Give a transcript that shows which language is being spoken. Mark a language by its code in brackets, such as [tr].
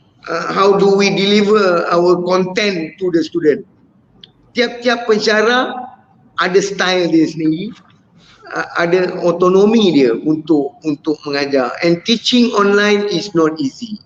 [en] How do we deliver our content to the student? [ms] Tiap-tiap pensyarah ada style dia sendiri, ada otonomi dia untuk mengajar. [en] And teaching online is not easy.